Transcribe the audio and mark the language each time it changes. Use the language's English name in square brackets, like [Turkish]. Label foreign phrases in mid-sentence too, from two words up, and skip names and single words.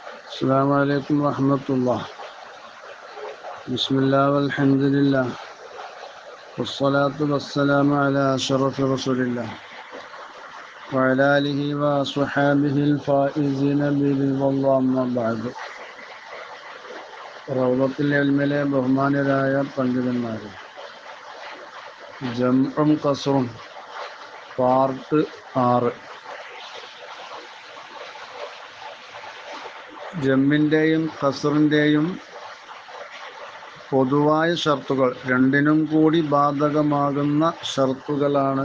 [Arabic] السلام عليكم ورحمة الله. بسم الله والحمد لله والصلاة والسلام على أشرف رسول الله وعلى آله وصحابه الفائزين برضا الله. أما بعد. [Malayalam] റൗളത്തുൽ ഇൽമിലെ ബഹുമാനരായ പണ്ഡിതന്മാരെ, ജംഉം ഖസ്റും പാർട്ട് 6. ജമ്മിൻ്റെയും ഖസ്റിൻ്റെയും പൊതുവായ ഷർത്തുകൾ, രണ്ടിനും കൂടി ബാധകമാകുന്ന ഷർത്തുകളാണ്.